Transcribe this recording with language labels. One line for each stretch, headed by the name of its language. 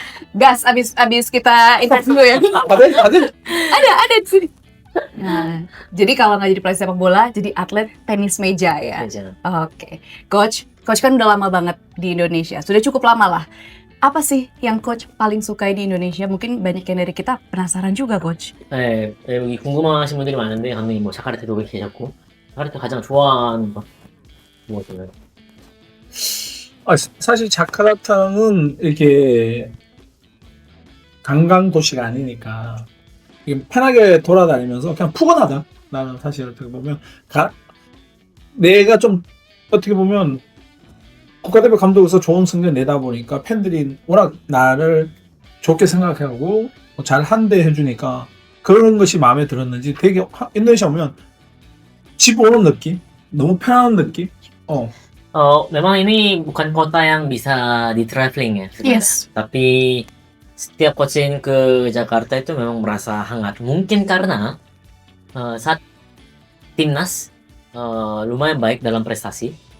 Indonesian: Gas, abis kita interview ya. Ada di sini. Nah, jadi kalau nggak jadi pelatih sepak bola, jadi atlet tenis meja ya. Oke. Coach kan udah lama banget di Indonesia. Sudah cukup lama lah. Apa sih yang Coach paling sukai di Indonesia? Mungkin banyak yang dari kita penasaran juga, Coach.
Korean: 네, 여기 궁금하신 분들이 많은데 감독님 뭐 자카르타도 계셨고, 자카르타 가장 좋아하는 거 무엇인가요? 사실 자카르타는 이렇게 관광 도시가 아니니까 이게 편하게 돌아다니면서 그냥 푸근하다. 나는 사실 어떻게 보면 내가 좀 어떻게 보면 국가대표 감독에서 좋은 성적 내다 보니까 팬들이 워낙 나를 좋게 생각하고 잘 한대 해주니까 그런 것이 마음에 들었는지 되게 인도네시아 오면 집 오는 느낌? 너무 편안한 느낌?
Indonesian: Memang ini bukan kota yang bisa di traveling ya.
English: Yes.
Indonesian: Tapi setiap coaching ke Jakarta itu memang merasa hangat. Mungkin karena saat timnas lumayan baik dalam prestasi.